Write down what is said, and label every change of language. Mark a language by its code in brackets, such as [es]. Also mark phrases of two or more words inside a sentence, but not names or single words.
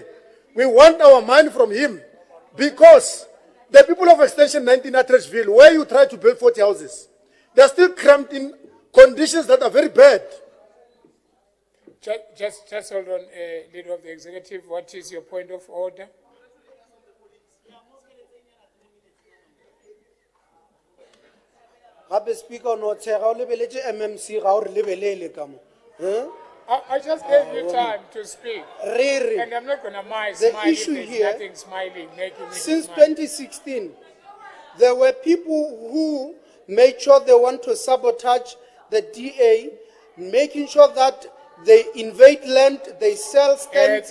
[en] We want our money from him because the people of Extension 19 Atteridgeville, where you try to build 40 houses, they're still cramped in conditions that are very bad. Just hold on, Leader of the Executive. What is your point of order? [nso] Gape Speaker, no tshega o lebeletse MMC ga o re lebelele ka mo. [en] I just gave you time to speak. Really? And I'm not going to smile The if issue there's here, nothing smiling, making me Since smile. 2016, there were people who made sure they want to sabotage the DA, making sure that they invade land, they sell stands.